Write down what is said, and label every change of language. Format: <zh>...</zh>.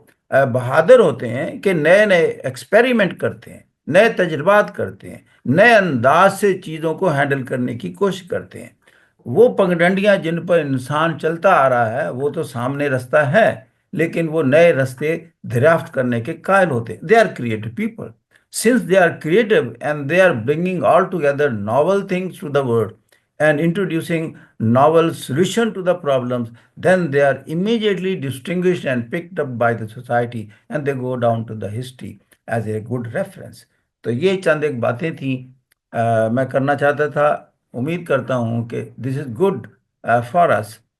<ur>بہادر ہوتے ہیں کہ نئے نئے ایکسپیریمنٹ کرتے ہیں، نئے تجربات کرتے ہیں، نئے انداز سے چیزوں کو ہینڈل کرنے کی کوشش کرتے ہیں۔ وہ پگڈنڈیاں جن پر انسان چلتا آ رہا ہے وہ تو سامنے رستہ ہے، لیکن وہ نئے رستے دریافت کرنے کے قائل ہوتے ہیں۔</ur> <en>They are creative people. Since they are creative and they are bringing all together novel things to the world and introducing novel solution to the problems, then they are immediately distinguished and picked up by the society and they go down to the history as a good reference.</en> <ur>تو یہ چند ایک باتیں تھیں میں کرنا چاہتا تھا۔ امید کرتا ہوں کہ</ur> <en>this is good for us.</en>